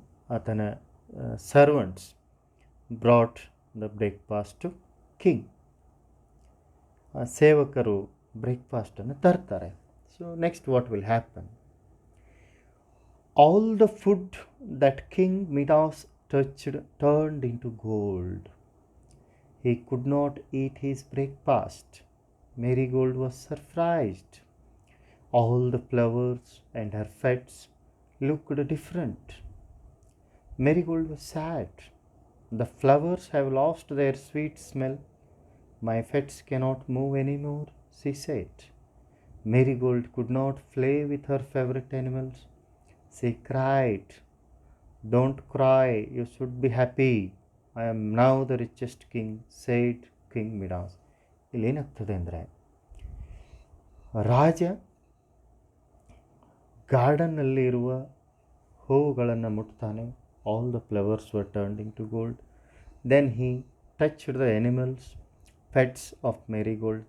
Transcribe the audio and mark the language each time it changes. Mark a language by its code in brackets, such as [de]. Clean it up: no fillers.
[en] ಆತನ servants brought the breakfast to king. [kn] ಸೇವಕರು ಬ್ರೇಕ್ಫಾಸ್ಟನ್ನು ತರ್ತಾರೆ. [en] So next what will happen? All the food that king Midas touched turned into gold. He could not eat his breakfast. Marigold was surprised. All the flowers and her fets looked different. Marigold was sad. The flowers have lost their sweet smell. My fets cannot move anymore, she said. Marigold could not play with her favorite animals. She cried, "Don't cry, you should be happy. I am now the richest king," said King Midas. [kn] ಇಲ್ಲೇನಾಗ್ತದೆ ಅಂದರೆ, ರಾಜ ಗಾರ್ಡನ್ನಲ್ಲಿ ಇರುವ ಹೂವುಗಳನ್ನು ಮುಟ್ತಾನೆ. [en] All the flowers were turned into gold. Then he touched the animals, pets of Marigold.